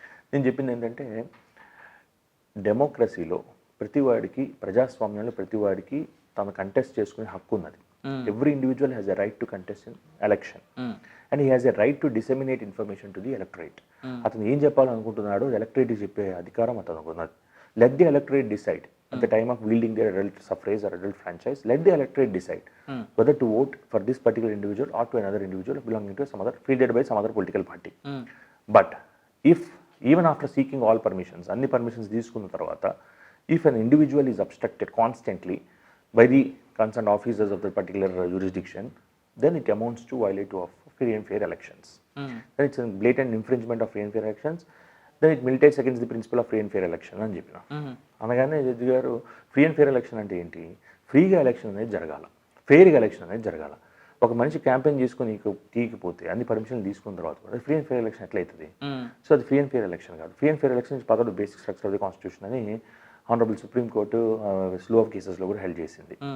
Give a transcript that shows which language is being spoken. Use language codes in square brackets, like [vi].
[te] నేను చెప్పింది ఏంటంటే, డెమోక్రసీలో ప్రతివాడికి, ప్రజాస్వామ్యంలో ప్రతివాడికి తను కంటెస్ట్ చేసుకునే హక్కు ఉన్నది. [en] Every individual has a right to contest in election and he has a right to disseminate information to the electorate. [te] అతను ఏం చెప్పాలనుకుంటున్నాడో ఎలక్టరేట్కి చెప్పే అధికారం అతనికి ఉన్నది. [en] Let the electorate decide at the time of wielding their adult suffrage or adult franchise, let the electorate decide whether to vote for this particular individual or to another individual belonging to some other, fielded by some other political party. But if even after seeking all permissions, [te] అన్ని permissions తీసుకున్న తర్వాత, [en] if an individual is obstructed constantly by the concerned officers of the particular jurisdiction, then it amounts to violation of free and fair elections. Then it's a blatant infringement of free and fair elections. Then it militates against the principle of free and fair election [te] అని చెప్పిన. అనగానే judge గారు, free and fair election అంటే ఏంటి, ఫ్రీగా election అనేది జరగాల, ఫెయిర్గా election అనేది జరగాల. ఒక మనిషి క్యాంపెయిన్ చేసుకొని తీయకపోతే అన్ని పర్మిషన్లు తీసుకున్న తర్వాత కూడా ఫ్రీ అండ్ ఫెయిర్ ఎలక్షన్ ఎట్లా అవుతుంది? సో అది [en] Free and fair election కాదు. Free and fair election is part of the basic structure of the constitution [te] అని honourable supreme court slow of కేసెస్లో కూడా హెల్డ్ చేసింది.